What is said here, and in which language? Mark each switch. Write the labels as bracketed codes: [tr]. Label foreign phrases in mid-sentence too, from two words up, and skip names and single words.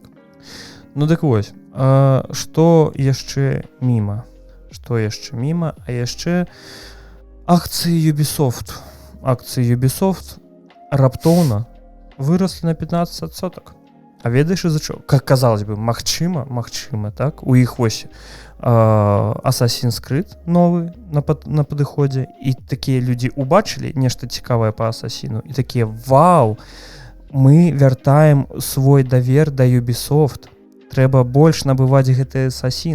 [be] Ну дык вось, што яшчэ міма? Што яшчэ міма? А яшчэ акцыі Ubisoft. Акцыі Ubisoft раптоўна выраслі на 15%. А ведаеш из-за чаго? [ru] Как казалось бы, [be] магчыма, так? У іх вось Assassin's Creed новы на падыходзе, і такія людзі убачылі нешта цікавае па Асасіну, і такія: вау, мы вяртаем свой давер да Ubisoft. Трэба больш набываць гэты Assassin.